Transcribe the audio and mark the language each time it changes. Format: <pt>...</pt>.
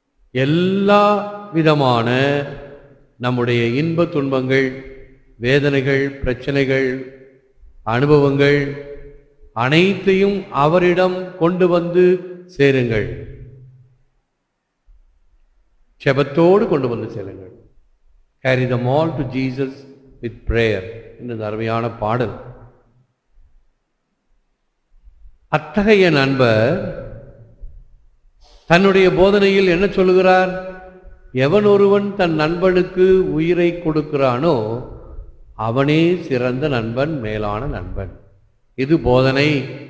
<ta>எல்லா விதமான நம்முடைய இன்ப துன்பங்கள், வேதனைகள், பிரச்சனைகள், அனுபவங்கள் அனைத்தையும் அவரிடம் கொண்டு வந்து சேருங்கள். ஜெபத்தோடு கொண்டு வந்து சேருங்கள்.</ta> <en>Carry them all to Jesus with prayer.</en> <ta>இந்த அருமையான பாடல். அத்தகைய நண்பர் தன்னுடைய போதனையில் என்ன சொல்லுகிறார்? எவன் ஒருவன் தன் நண்பனுக்கு உயிரை கொடுக்கிறானோ அவனே சிறந்த நண்பன், மேலான நண்பன். இது போதனை.</ta>